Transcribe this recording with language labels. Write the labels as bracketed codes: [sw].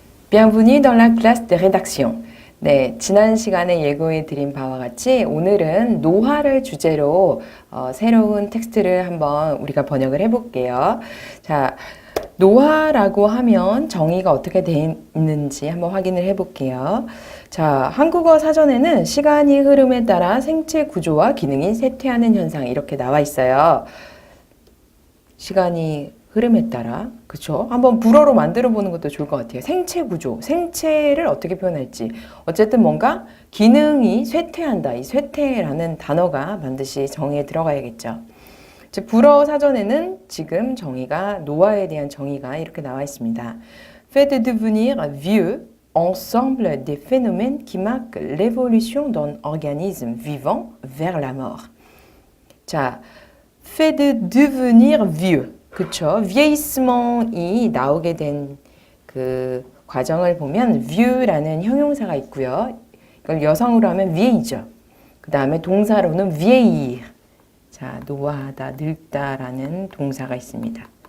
[fr] Bienvenue dans la classe de rédaction. [ko] 네, 지난 시간에 예고해 드린 바와 같이 오늘은 노화를 주제로 새로운 텍스트를 한번 우리가 번역을 해볼게요. 자, 노화라고 하면 정의가 어떻게 되어 있는지 한번 확인을 해볼게요. 자, 한국어 사전에는 시간이 흐름에 따라 생체 구조와 기능이 쇠퇴하는 현상 이렇게 나와 있어요. 시간이 흐름에 따라, 그쵸? 한번 불어로 만들어 보는 것도 좋을 것 같아요. 생체 구조, 생체를 어떻게 표현할지. 어쨌든 뭔가 기능이 쇠퇴한다. 이 쇠퇴라는 단어가 반드시 정의에 들어가야겠죠. 불어 사전에는 지금 정의가, 노화에 대한 정의가 이렇게 나와 있습니다. [fr] Fait de devenir vieux, ensemble des phénomènes qui marquent l'évolution d'un organisme vivant vers la mort. [ko] 자, [fr] fait de devenir vieux. [ko] 그쵸. vieillissement이 나오게 된 그 과정을 보면 vieux라는 형용사가 있고요. 이걸 여성으로 하면 vieilli죠. 그 다음에 동사로는 vieillir. 자, 노화하다, 늙다라는 동사가 있습니다.